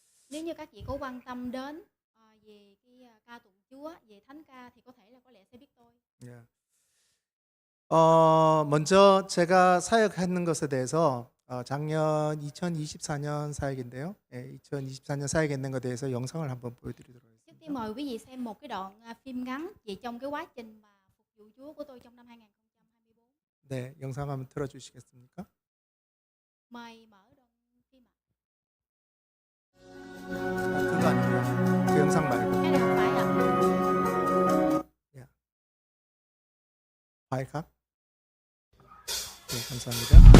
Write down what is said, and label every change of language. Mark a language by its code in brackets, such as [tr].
[vi] Nếu như các vị có quan tâm đến về cái ca tụng Chúa, về thánh ca thì có thể là có lẽ sẽ biết tôi. [ko] 예. 먼저 제가 사역하는 것에 대해서 작년 2024년 사역인데요. 2024년 사역했는 것에 대해서 영상을 한번 보여드리도록 [vi] Trước [ko] 하겠습니다. [vi] tiên mời quý vị xem một cái đoạn phim ngắn về trong cái quá trình mà phục vụ Chúa của tôi trong năm 2024. [ko] 네, 영상 한번 틀어주시겠습니까? [vi] Mời mở đoạn phim ạ. [ko] 그거 아니고요. 그 영상 말고. [vi] Cái này không phải ạ. [ko] 파일카? 네, 감사합니다.